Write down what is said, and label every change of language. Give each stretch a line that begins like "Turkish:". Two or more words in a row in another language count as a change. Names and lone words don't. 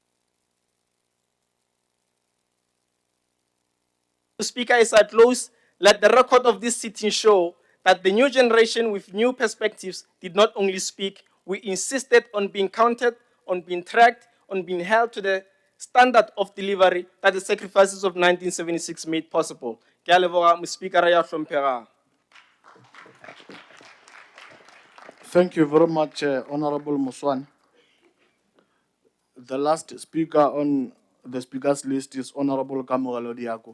English: Speaker, as I close, let the record of this sitting show that the new generation with new perspectives did not only speak, we insisted on being counted, on being tracked, on being held to the standard of delivery that the sacrifices of 1976 made possible.
Northern Sotho: Ke a leboga, Speaker ya hlomphegang.
English: Thank you very much, Honorable Muswan. The last speaker on the speakers list is Honorable Kamogelo Diago.